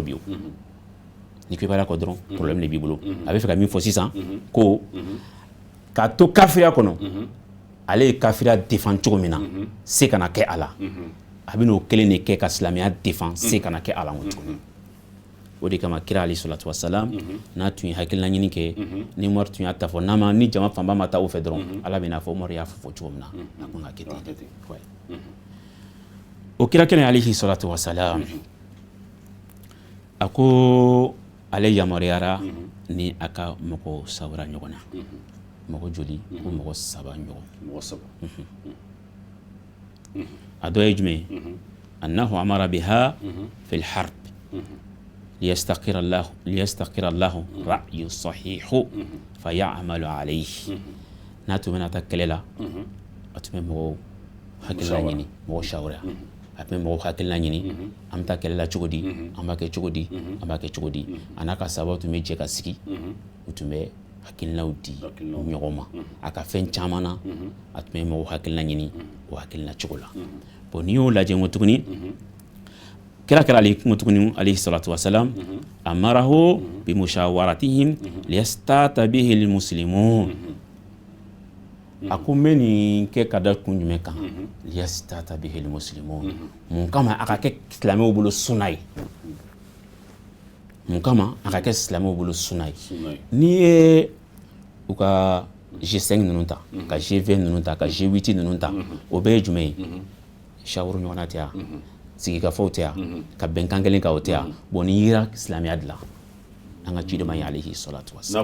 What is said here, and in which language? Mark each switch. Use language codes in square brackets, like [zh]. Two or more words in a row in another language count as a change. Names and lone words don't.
[bm] bi o ni k'i bɛ ala kɔ dɔrɔn problème de b'i bolo a bɛ fɛ ka min fɔ sisan ko k'a to kafiriya kɔnɔ ale ye kafiriya défend cogo min na se kana kɛ a la a bɛ n'o kelen de kɛ ka silamɛya défend se kana kɛ a la tuguni o de kama kira [ar] عليه الصلاة والسلام [bm] n'a tun ye hakilina ɲini kɛ ni Umaru tun y'a ta fɔ ni jama fanba ma taa o fɛ dɔrɔn ala bɛ n'a fɔ Umaru y'a fɔ cogo min na a kun ka kɛ ten o kira kɛnɛ [ar] عليه الصلاة والسلام [bm] a ko ale yamaruyara ni a ka mɔgɔ sabara ɲɔgɔn na mɔgɔ joli ko mɔgɔ saba ɲɔgɔn a dɔ ye jumɛn [ar] أنه أمر بها في الحرب ليستقر الله رأي صحيح فيعمل عليه [bm] n'a tun bɛna taa kɛlɛ la a tun bɛ mɔgɔw hakilina ɲini mɔgɔ shawara a tun bɛ mɔgɔw hakilina ɲini an bɛ taa kɛlɛ la cogo di an b'a kɛ cogo di an b'a kɛ cogo di a n'a ka sababu tun bɛ jɛ ka sigi u tun bɛ hakilinaw di ɲɔgɔn ma a ka fɛn caman na a tun bɛ mɔgɔw hakilina ɲini o hakilina cogo la bon n'i y'o lajɛ n ko tuguni kira tuguni [ar] عليه الصلاة والسلام أمره بمشاورتهم ليستن به المسلمون [bm] a ko n bɛ nin kɛ ka da kun jumɛn kan [ar] ليستن به المسلمون [bm] mun kama a ka kɛ silamɛw bolo sunna ye mun kama a ka kɛ silamɛw bolo sunna ye n'i ye u ka G5 ninnu ta ka G20 ninnu ta ka G8 ninnu ta o bɛɛ ye jumɛn ye shawuru ɲɔgɔnna tɛ yan sigikafɔw tɛ yan ka bɛnkan kelen kan o tɛ yan bon ni yira silamɛya dilan an ka ciden ma ye [ar] عليه الصلاة والسلام